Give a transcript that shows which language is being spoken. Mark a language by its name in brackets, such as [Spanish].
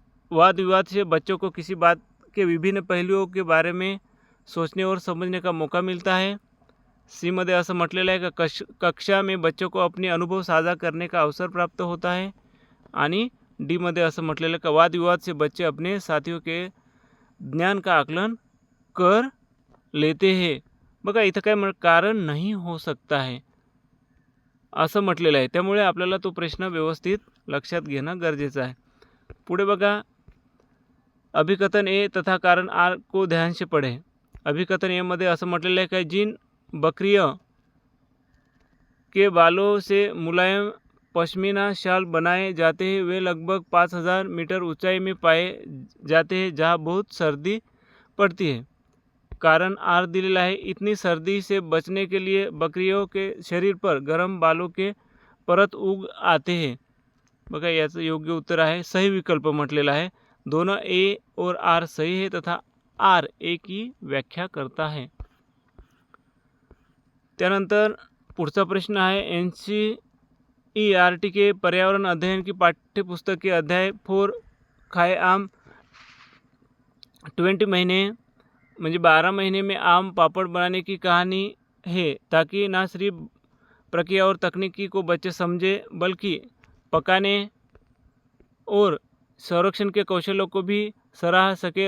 [Hindi] वाद विवाद से बच्चों को किसी बात के विभिन्न पहलुओं के बारे में सोचने और समझने का मौका मिलता है। [Marathi] सी मध्ये असं म्हटलेलं आहे का [Hindi] कक्षा में बच्चों को अपने अनुभव साझा करने का अवसर प्राप्त होता है। [Marathi] आणि डी मध्ये असं म्हटलेलं का [Hindi] वाद विवाद से बच्चे अपने साथियों के ज्ञान का आकलन कर लेते हैं। [Marathi] बघा इथं काय [Hindi] कारण नहीं हो सकता है [Marathi] असं म्हटलेलं आहे, त्यामुळे आपल्याला तो प्रश्न व्यवस्थित लक्षात घेणं गरजेचं आहे। पुढे बघा, [Hindi] अभिकथन ए तथा कारण आर को ध्यान से पढ़ें। [Marathi] अभिकथन ए मध्ये असं म्हटलेलं आहे की [Hindi] जिन बकरियों के बालों से मुलायम पश्मीना शाल बनाए जाते हैं वे लगभग 5000 मीटर ऊंचाई में पाए जाते हैं जहां बहुत सर्दी पड़ती है। [Marathi] कारण आर दिलेला आहे, [Hindi] इतनी सर्दी से बचने के लिए बकरियों के शरीर पर गर्म बालों के परत उग आते हैं। [Marathi] बघा याचं योग्य उत्तर आहे सही विकल्प म्हटलेला आहे। [Hindi] दोनों ए और आर सही है तथा आर ए की व्याख्या करता है। [Marathi] त्यानंतर पुढचा प्रश्न आहे, [Hindi] NCERT के पर्यावरण अध्ययन की पाठ्यपुस्तक के अध्याय 4 खाए आम 20 महीने म्हणजे 12 महीने में आम पापड़ बनाने की कहानी है, ताकि ना सिर्फ प्रक्रिया और तकनीकी को बच्चे समझे बल्कि पकाने और संरक्षण के कौशलों को भी सराह सके।